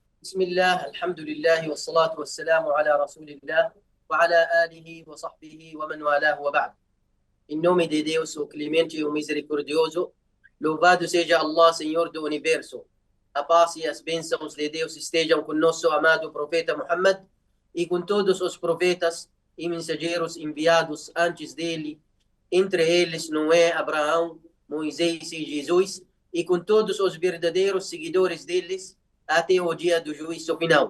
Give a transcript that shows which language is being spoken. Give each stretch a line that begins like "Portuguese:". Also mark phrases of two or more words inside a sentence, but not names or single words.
Arabic: بسم الله الحمد لله والصلاة والسلام على رسول الله وعلى آله وصحبه ومن والاه وبعد.
Portuguese: Em nome de Deus, o clemente e o misericordioso, louvado seja Allah, Senhor do Universo. A paz e as bênçãos de Deus estejam com nosso amado profeta Muhammad e com todos os profetas e mensageiros enviados antes dele, entre eles Noé, Abraão, Moisés e Jesus, e com todos os verdadeiros seguidores deles até o dia do juízo final.